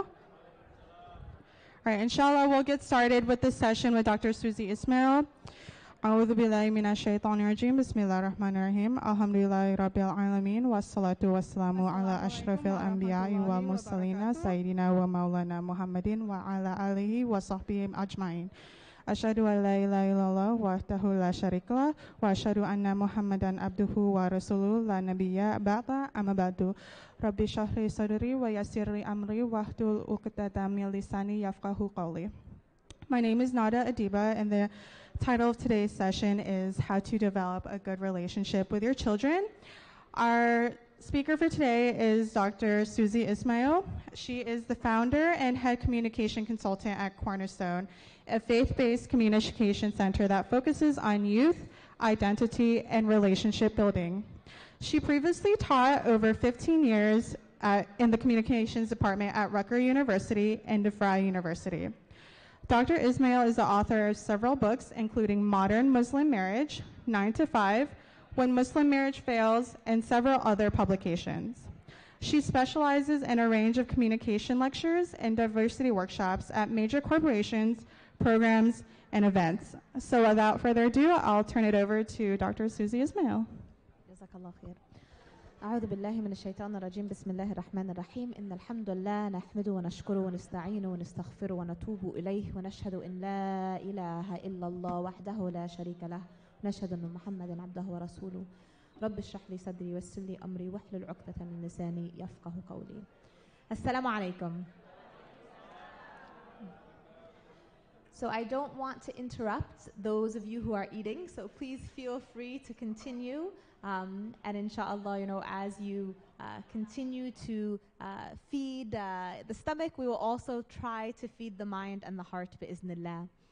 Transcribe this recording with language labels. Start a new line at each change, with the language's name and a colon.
English: All right, inshallah, we'll get started with this session with Dr. Susie Ismail.
Arabic: أعوذ بالله من الشيطان الرجيم بسم الله الرحمن الرحيم الحمد لله رب العالمين والصلاة والسلام على أشرف الأنبياء والمرسلين سيدنا ومولانا محمد وعلى آله وصحبه أجمعين أشهد أن لا إله إلا الله وحده لا شريك له وأشهد أن محمدا عبده ورسوله لا نبي بعده أما بعد رب اشرح لي صدري ويسر لي أمري واحلل عقدة من لساني يفقهوا قولي.
English: My name is Nada Adiba, and the title of today's session is How to Develop a Good Relationship with Your Children. Our speaker for today is Dr. Susie Ismail. She is the founder and head communication consultant at Cornerstone, a faith-based communication center that focuses on youth, identity, and relationship building. She previously taught over 15 years in the communications department at Rutgers University and DeVry University. Dr. Ismail is the author of several books, including Modern Muslim Marriage, 9 to 5, When Muslim Marriage Fails, and several other publications. She specializes in a range of communication lectures and diversity workshops at major corporations, programs, and events. So without further ado, I'll turn it over to Dr. Susie Ismail.
Arabic: أعوذ بالله من الشيطان الرجيم بسم الله الرحمن الرحيم إن الحمد لله نحمده ونشكره ونستعينه ونستغفره ونتوب إليه ونشهد إن لا إله إلا الله وحده لا شريك له ونشهد أن محمدا عبده ورسوله رب اشرح لي صدري ويسر لي أمري واحلل عقدة من لساني يفقه قولي. السلام عليكم.
English: So I don't want to interrupt those of you who are eating, so please feel free to continue. And inshallah, as you continue to feed the stomach, we will also try to feed the mind and the heart, bi'iznillah.